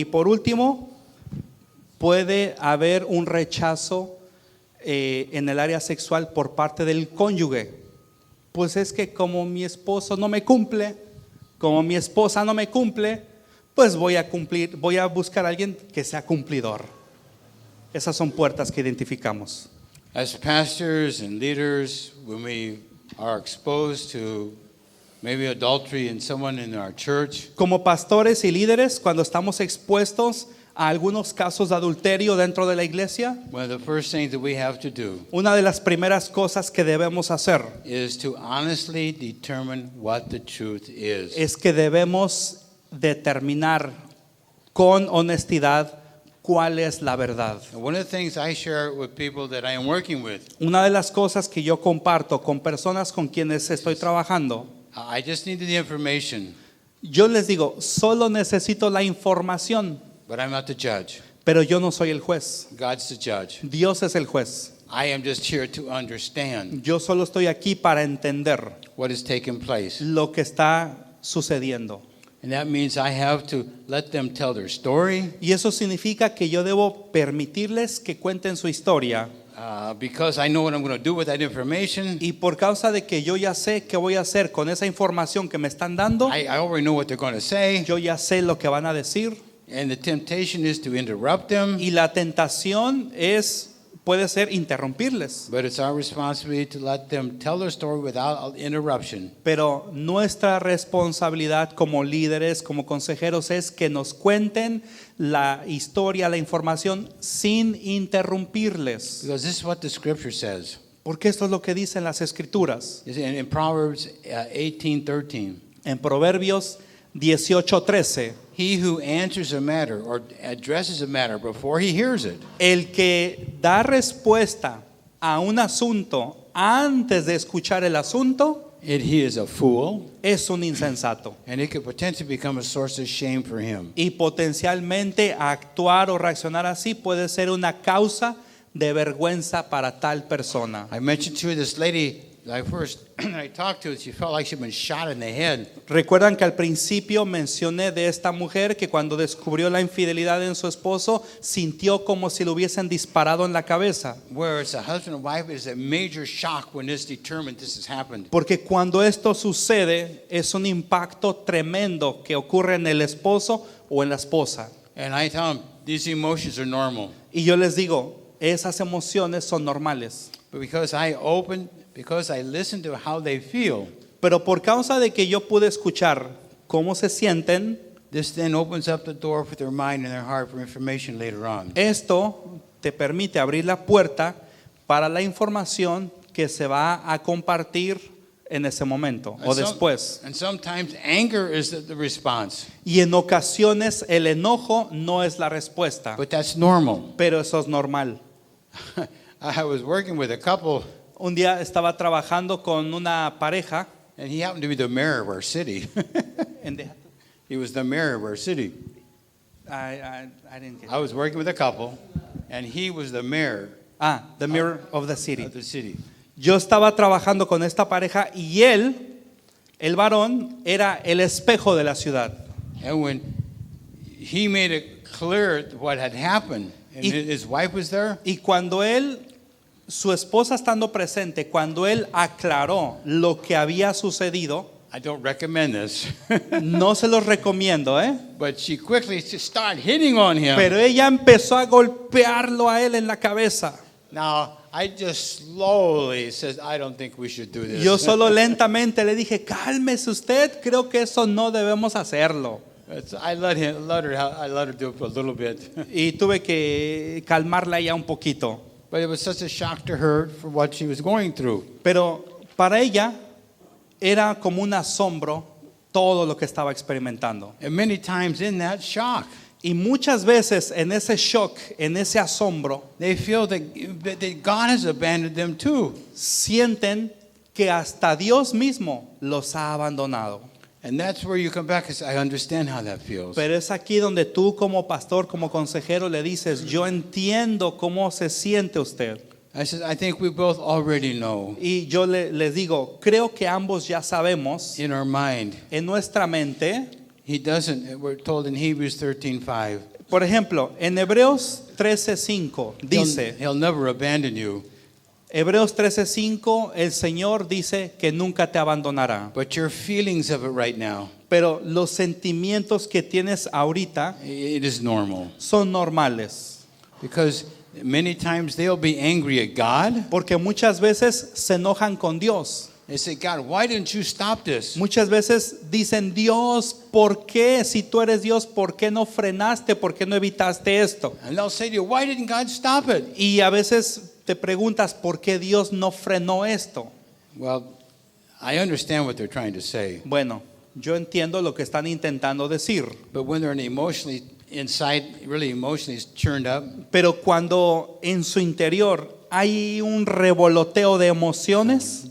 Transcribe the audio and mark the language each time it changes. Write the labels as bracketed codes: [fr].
[es] Y por último, puede haber un rechazo en el área sexual por parte del cónyuge. Pues es que como mi esposo no me cumple, como mi esposa no me cumple, pues voy a buscar a alguien que sea cumplidor. Esas son puertas que identificamos. [en] As pastors and leaders, when we are exposed to maybe adultery in someone in our church, [es] Como pastores y líderes, cuando estamos expuestos a algunos casos de adulterio dentro de la iglesia, [en] one of the first things that we have to do [es] una de las primeras cosas que debemos hacer [en] is to honestly determine what the truth is. [es] es que debemos determinar con honestidad cuál es la verdad. [en] And one of the things I share with people that I am working with, [es] Una de las cosas que yo comparto con personas con quienes estoy trabajando, [en] I just need the information, [es] yo les digo, solo necesito la información, [en] but I'm not the judge. [es] pero yo no soy el juez. [en] God's the judge. [es] Dios es el juez. [en] I am just here to understand [es] Yo solo estoy aquí para entender [en] what is taking place. [es] lo que está sucediendo. [en] And that means I have to let them tell their story, [es] Y eso significa que yo debo permitirles que cuenten su historia. [en] because I know what I'm going to do with that information. [es] Y por causa de que yo ya sé qué voy a hacer con esa información que me están dando, [en] I already know what they're going to say. [es] yo ya sé lo que van a decir. [en] And the temptation is to interrupt them. [es] Y la tentación puede ser interrumpirles. [en] But it's our responsibility to let them tell their story without interruption. [es] Pero nuestra responsabilidad como líderes, como consejeros, es que nos cuenten la historia, la información sin interrumpirles. [en] Because this is what the scripture says. [es] Porque esto es lo que dicen las escrituras. [en] You see, in Proverbs 18:13, [es] En Proverbios 18:13, [en] he who answers a matter or addresses a matter before he hears it [es] el que da respuesta a un asunto antes de escuchar el asunto [en] he is a fool, [es] es un insensato. [en] and it could potentially become a source of shame for him. [es] Y potencialmente actuar o reaccionar así puede ser una causa de vergüenza para tal persona. [en] I mentioned to you this lady that I talked to, she felt like she'd been shot in the head. [es] Recuerdan que al principio mencioné de esta mujer que cuando descubrió la infidelidad en su esposo sintió como si le hubiesen disparado en la cabeza. [en] Where it's a husband and wife, it's a major shock when it's determined this has happened. [es] Porque cuando esto sucede es un impacto tremendo que ocurre en el esposo o en la esposa. [en] And I tell them, these emotions are normal. [es] Y yo les digo, esas emociones son normales. [en] But because I listen to how they feel, [es] Pero por causa de que yo pude escuchar cómo se sienten, [en] this then opens up the door for their mind and their heart for information later on. [es] esto te permite abrir la puerta para la información que se va a compartir en ese momento o [en] And some- [es] después. [en] and sometimes anger is the response, [es] Y en ocasiones el enojo no es la respuesta, [en] but that's normal. [es] pero eso es normal. [en] I was working with a couple, [es] Un día estaba trabajando con una pareja. [en] and he happened to be the mayor of our city. He was the mayor of our city. I didn't get I was working with a couple, and he was the mayor the mirror of the city. of the city. [es] Yo estaba trabajando con esta pareja y él, el varón, era el espejo de la ciudad. [en] And when he made it clear what had happened, and [es] Y- [en] his wife was there, [es] Y cuando él, su esposa estando presente, cuando él aclaró lo que había sucedido, [en] I don't recommend this, [es] no se los recomiendo, [en] but she quickly just started hitting on him. [es] pero ella empezó a golpearlo a él en la cabeza. [en] Now, I just slowly says, I don't think we should do this. [es] Yo solo lentamente le dije, cálmese usted, creo que eso no debemos hacerlo. [en] I let her do it a little bit. [es] Y tuve que calmarla ya un poquito. [en] But it was such a shock to her for what she was going through. [es] Pero para ella era como un asombro todo lo que estaba experimentando. [en] And many times in that shock, [es] Y muchas veces en ese shock, en ese asombro, [en] they feel that God has abandoned them too. [es] sienten que hasta Dios mismo los ha abandonado. [en] And that's where you come back and say, I understand how that feels. [es] Pero es aquí donde tú como pastor, como consejero le dices, yo entiendo cómo se siente usted. [en] I said, I think we both already know [es] Y yo les digo, creo que ambos ya sabemos [en] in our mind. [es] en nuestra mente. [en] He doesn't, we're told in Hebrews 13:5. [es] Por ejemplo, en Hebreos 13:5 dice, [en] He'll never abandon you, [es] Hebreos 13:5, el Señor dice que nunca te abandonará. [en] but your feelings of it right now, [es] Pero los sentimientos que tienes ahorita [en] it is normal. [es] son normales. [en] Because many times they'll be angry at God. [es] Porque muchas veces se enojan con Dios. [en] They say, God, why didn't you stop this? [es] Muchas veces dicen, Dios, ¿por qué? Si tú eres Dios, ¿por qué no frenaste? ¿Por qué no evitaste esto? [en] And they'll say to you, why didn't God stop it? [es] Y a veces te preguntas, ¿por qué Dios no frenó esto? [en] Well, I understand what they're trying to say. [es] Bueno, yo entiendo lo que están intentando decir. [en] But when they're emotionally inside, really emotionally churned up, [es] Pero cuando en su interior hay un revoloteo de emociones,